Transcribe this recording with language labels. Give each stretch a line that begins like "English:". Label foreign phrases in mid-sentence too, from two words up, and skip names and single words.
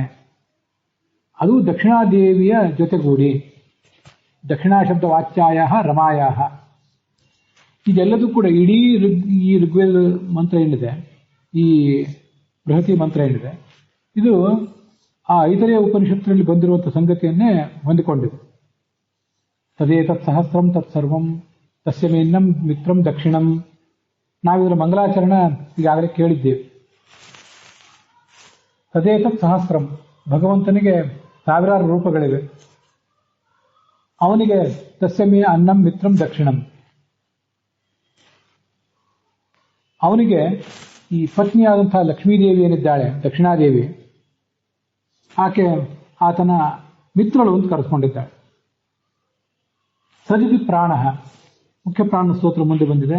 Kannada: ಅದು ದಕ್ಷಿಣಾದೇವಿಯ ಜೊತೆಗೂಡಿ,
Sanskrit: ದಕ್ಷಿಣಾ ಶಬ್ದ ವಾಚ್ಯಾಯ ರಮಾಯ,
Kannada: ಇದೆಲ್ಲದೂ ಕೂಡ ಇಡೀ ಈ ಋಗ್ವೇದ ಮಂತ್ರ ಏನಿದೆ, ಈ ಬೃಹತಿ ಮಂತ್ರ ಏನಿದೆ, ಇದು ಆ ಐತರೇಯ ಉಪನಿಷತ್ತಿನಲ್ಲಿ ಬಂದಿರುವಂತಹ ಸಂಗತಿಯನ್ನೇ ಹೊಂದಿಕೊಂಡಿದೆ.
Sanskrit: ತದೇತತ್ ಸಹಸ್ರಂ ತತ್ಸರ್ವಂ ತಸ್ಯ ಮೇನ್ನಂ ಮಿತ್ರಂ ದಕ್ಷಿಣಂ.
Kannada: ನಾವಿದರ ಮಂಗಲಾಚರಣ ಈಗಾಗಲೇ ಕೇಳಿದ್ದೇವೆ.
Sanskrit: ತದೇತತ್ ಸಹಸ್ರಂ,
Kannada: ಭಗವಂತನಿಗೆ ಸಾವಿರಾರು ರೂಪಗಳಿವೆ.
Sanskrit: ಅವನಿಗೆ ತಸ್ಯಮೇ ಅನ್ನಂ ಮಿತ್ರಂ ದಕ್ಷಿಣಂ,
Kannada: ಅವನಿಗೆ ಈ ಪತ್ನಿಯಾದಂತಹ ಲಕ್ಷ್ಮೀದೇವಿ ಏನಿದ್ದಾಳೆ ದಕ್ಷಿಣಾದೇವಿ, ಆಕೆ ಆತನ ಮಿತ್ರಳು ಅಂತ ಕರೆಸ್ಕೊಂಡಿದ್ದಾಳೆ.
Sanskrit: ಸದಿತಿ ಪ್ರಾಣ,
Kannada: ಮುಖ್ಯ ಪ್ರಾಣ ಸ್ತೋತ್ರ ಮುಂದೆ ಬಂದಿದೆ.